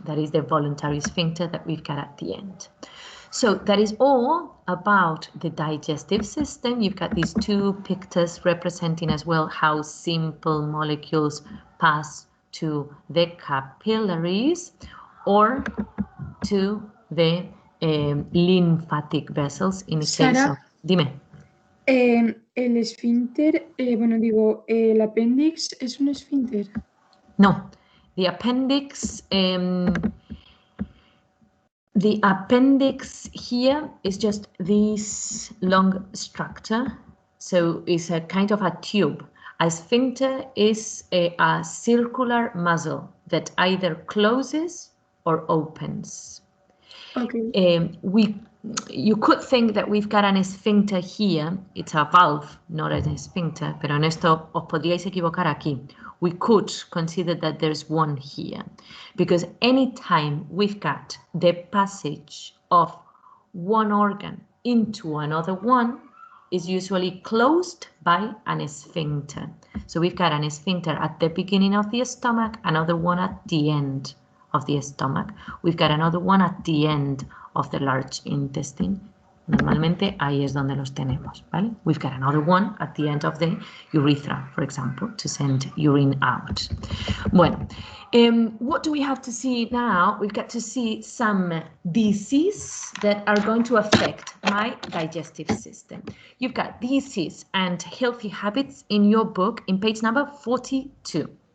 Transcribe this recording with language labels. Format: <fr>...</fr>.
<en>That is the voluntary sphincter that we've got at the end. So that is all about the digestive system. You've got these 2 pictures representing as well how simple molecules pass to the capillaries or to the lymphatic vessels in the case Sara, of...</en> <es>Dime. El esfínter, el apéndice es un esfínter.</es> <en>No, the appendix... the appendix here is just this long structure, so it's a kind of a tube. A sphincter is a circular muscle that either closes or opens. Okay. You could think that we've got an sphincter here. It's a valve, not a sphincter,</en> <es>pero en esto os podríais equivocar aquí.</es> <en>We could consider that there's one here, because anytime we've got the passage of one organ into another one is usually closed by an sphincter. So we've got an sphincter at the beginning of the stomach, another one at the end of the stomach. We've got another one at the end of the large intestine.</en> <es>Normalmente ahí es donde los tenemos, ¿vale?</es> <en>We've got another one at the end of the urethra, for example, to send urine out. Bueno, what do we have to see now? We've got to see some diseases that are going to affect my digestive system. You've got disease and healthy habits in your book in page number 42.</en>